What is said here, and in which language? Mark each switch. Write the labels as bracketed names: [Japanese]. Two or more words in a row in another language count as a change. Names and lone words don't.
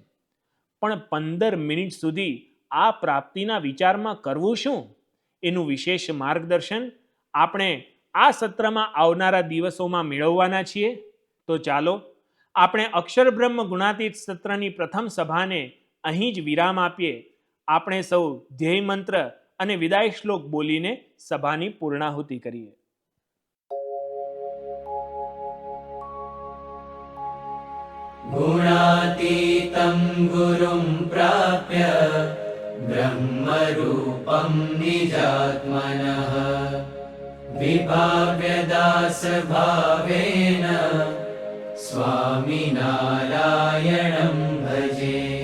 [Gujarati] પણ 15 મિનિટ સુધી આ પ્રાપ્તિના વિચારમાં કરવું શું, એનું વિશેષ માર્ગદર્શન આપણે આ સત્રમાં આવનારા દિવસોમાં મેળવવાના છીએ. તો ચાલો આપણે અક્ષર બ્રહ્મ ગુણાતીત સત્રની પ્રથમ સભાને અહીં જ વિરામ આપીએ. આપણે સૌ ધ્યેય મંત્ર અને વિદાય શ્લોક બોલીને સભાની પૂર્ણાહુતિ કરીએ. [Sanskrit] गुणातीतं गुरुं प्राप्य ब्रह्मरूपं निजात्मनः विभाव्यदासभावेन स्वामिनारायणं भजे.